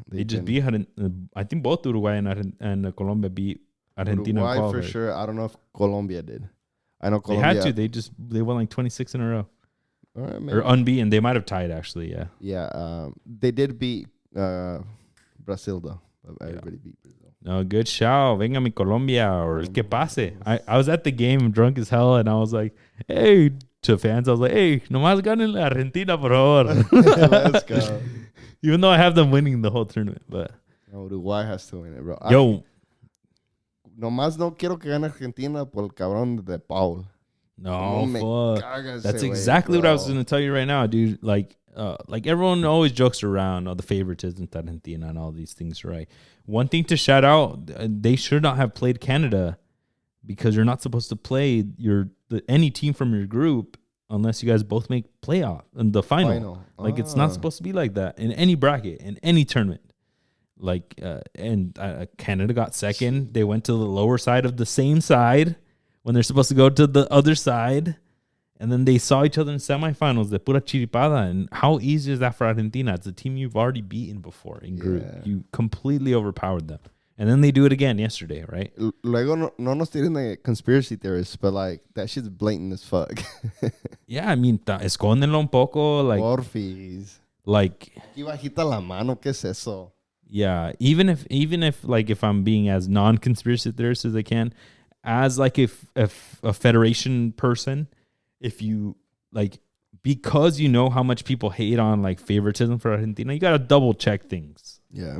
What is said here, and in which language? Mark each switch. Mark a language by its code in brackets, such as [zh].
[en] They just beat, I think both Uruguay and Colombia beat Argentina. Uruguay for sure. I don't know if Colombia did. I know Colombia. They had to. They won like 26 in a row. All right, or unbeaten. They might have tied, actually, yeah. Yeah, they did beat Brazil, though. Everybody beat Brazil. No, good shout. [es] Venga mi Colombia, [en] or [es] el que pase. [en] I was at the game drunk as hell, and I was like, hey, to fans, I was like, hey, [es] nomás ganen la Argentina, por favor. [en] Let's go. Even though I have them winning the whole tournament, but. No, Uruguay has to win it, bro. [es] Nomás no quiero que gane Argentina por el cabrón de Paul. [en] No, fuck. That's exactly what I was going to tell you right now, dude. Like everyone always jokes around, the favoritism to Argentina and all these things, right? One thing to shout out, they should not have played Canada because you're not supposed to play any team from your group unless you guys both make playoff in the final. Like, it's not supposed to be like that in any bracket, in any tournament. Like, Canada got second. They went to the lower side of the same side when they're supposed to go to the other side. And then they saw each other in semifinals. [es] De pura chiripada. [en] And how easy is that for Argentina? It's a team you've already beaten before in group. Yeah. You completely overpowered them. And then they do it again yesterday, right? [es] Luego no nos tiren de [en] conspiracy theorists, but like that shit's blatant as fuck. Yeah, I mean, [es] escóndenlo un poco. [en] Like, [es] porfis. [en] Like, [es] aquí bajita la mano, ¿qué es eso? [en] Yeah, even if like if I'm being as non-conspiracy theorist as I can, as like if a federation person, if you like, because you know how much people hate on like favoritism for Argentina, you gotta double check things. Yeah.